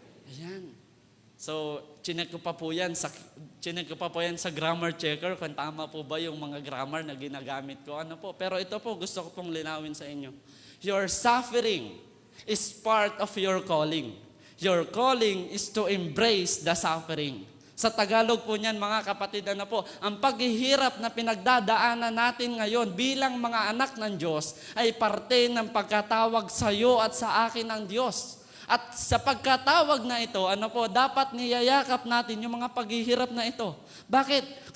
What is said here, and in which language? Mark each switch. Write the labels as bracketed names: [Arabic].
[Filipino] Ayan. So, chinek ko pa po yan sa grammar checker kung tama po ba yung mga grammar na ginagamit ko. Ano po? Pero ito po, gusto ko pong linawin sa inyo. [English] Your suffering is part of your calling. Your calling is to embrace the suffering. [Filipino] Sa Tagalog po niyan, mga kapatid, ano po, ang paghihirap na pinagdadaanan natin ngayon bilang mga anak ng Diyos ay parte ng pagkatawag sa iyo at sa akin ng Diyos. At sa pagkatawag na ito, ano po, dapat niyayakap natin yung mga paghihirap na ito. Bakit?